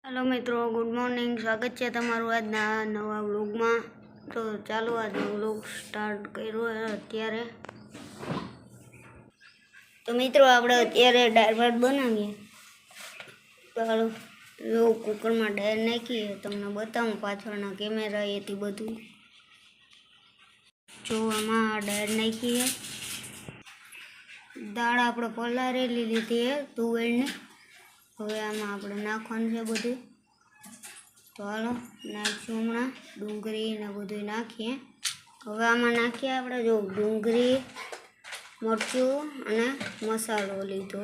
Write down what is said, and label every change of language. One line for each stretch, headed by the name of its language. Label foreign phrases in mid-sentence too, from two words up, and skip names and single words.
Gujarati: હેલો મિત્રોં,
English: good morning.
Gujarati: સ્વાગત હૈ તમારૂ આજના નવા વ્લૉગ મેં। તો ચાલુ આજ
English: vlog start
Gujarati: કર્યો હૈ અત્યારે। તો મિત્રોં આપણે અત્યારે દાળ ભાત બનાવીએ। ચાલો જો કુકર મેં દાળ નાખીએ તમને બતાવું પાછળના કેમેરાએથી બધું। જો આમાં દાળ નાખી હૈ, દાળ આપણે પલાળેલી લીધી હૈ તુવેરની। હવે આમાં આપણે નાખવાનું છે બધું। તો હાલો નાખીશું હમણાં ડૂંગરી ને બધું નાખીએ। હવે આમાં નાખીએ આપણે જો ડૂંગરી, મરચું અને મસાલો લીધો।